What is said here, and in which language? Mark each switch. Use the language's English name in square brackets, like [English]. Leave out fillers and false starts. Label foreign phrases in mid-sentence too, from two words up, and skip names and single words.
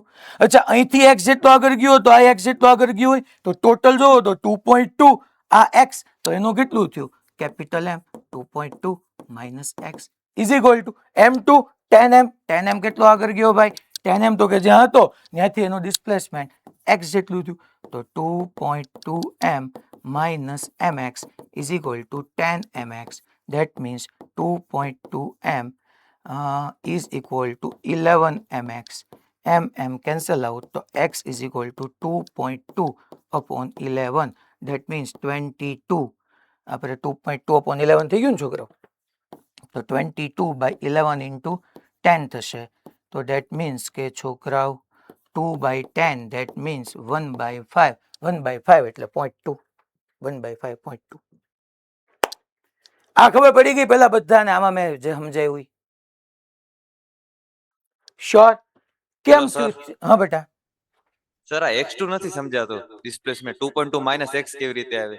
[Gujarati] અચ્છા, અહીંથી x જેટલો આગળ ગયો, તો આ x જેટલો આગળ ગયો હોય, તો ટોટલ જોવો તો 2.2 આ x, તો એનું કેટલું થયું? [English] capital M 2.2 minus x is equal to m2 10m. [Gujarati] 10m કેટલો આગળ ગયો ભાઈ? 10m તો કે જ્યાં હતો ત્યાંથી એનું ડિસ્પ્લેસમેન્ટ x જેટલું થયું, તો [English] 2.2m minus mx is equal to 10mx. That means 2.2m is equal to 11mx. m cancel out, તો x is equal to 2.2 upon 11. That means 22. [Gujarati] આપણે [English] 2.2 upon 11 [Gujarati] થઈ ગયું ને છોકરાઓ, તો [English] 22 by 11 into 10 [Gujarati] થશે. તો [English] that means [Gujarati] કે છોકરાઓ 2/10 [English] that means [Gujarati] 1/5. 1/5 એટલે 0.2. 1/5 0.2. આ ખબર પડી ગઈ પેલા બધાને આમાં મેં જે સમજાવ્યું શ્યોર કેમ [English] Hello, sir. [Gujarati] થયું? હા બેટા સર આ x2 નથી સમજાતો ડિસ્પ્લેસમેન્ટ 2.2 માઇનસ x કેવી રીતે આવે